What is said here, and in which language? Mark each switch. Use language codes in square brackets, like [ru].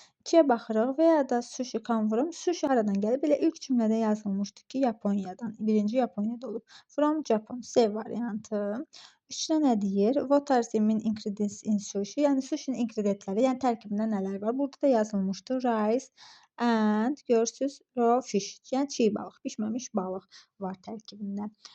[az] 2-yə baxırıq və ya da sushi come from. Sushi haradan gəlib? Belə ilk cümlədə yazılmışdı ki, Yaponiyadan. Birinci Yaponiyada olub. [en] From Japan. [az] C variantı. 3-də nə deyir? [en] What are the main ingredients in sushi? [az] Yəni sushinin ingrediyentləri, yəni tərkibində nələr var? Burada da yazılmışdı. [en] Rice and [az] görürsüz [en] raw fish. [az] Yəni çiğ balıq, bişməmiş balıq var tərkibində.